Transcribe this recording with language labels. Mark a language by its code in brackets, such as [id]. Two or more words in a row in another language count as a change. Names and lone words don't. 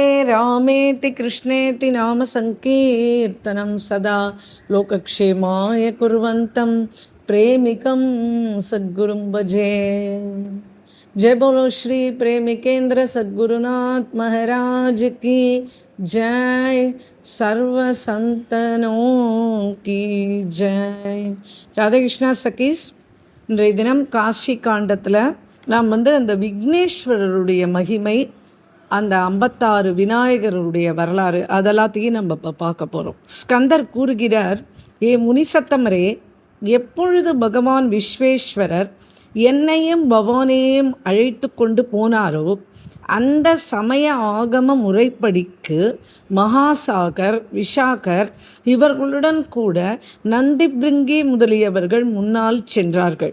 [sa] रामेति कृष्णेति नाम संकीर्तनं सदा लोकक्षेमाय कुर्वन्तं प्रेमिकं सद्गुरुं भजे। [hi] जय बोलो श्री प्रेमिकेंद्र सद्गुरुनाथ महाराज की जय। सर्व संतनों की जय। राधा कृष्णा सखीஸ், [ta] இன்றைய தினம் காஷி காண்டத்தில் நாம் அந்த விக்னேஸ்வரருடைய மகிமை, அந்த 56 விநாயகருடைய வரலாறு அதெல்லாத்தையும் நம்ம இப்போ பார்க்க போகிறோம். ஸ்கந்தர் கூறுகிறார், ஏ முனிசத்தமரே, எப்பொழுது பகவான் விஸ்வேஸ்வரர் என்னையும் பவானையும் அழைத்து கொண்டு போனாரோ அந்த சமய ஆகம முறைப்படிக்கு மகாசாகர், விஷாகர் இவர்களுடன் கூட நந்திபிருங்கி முதலியவர்கள் முன்னால் சென்றார்கள்.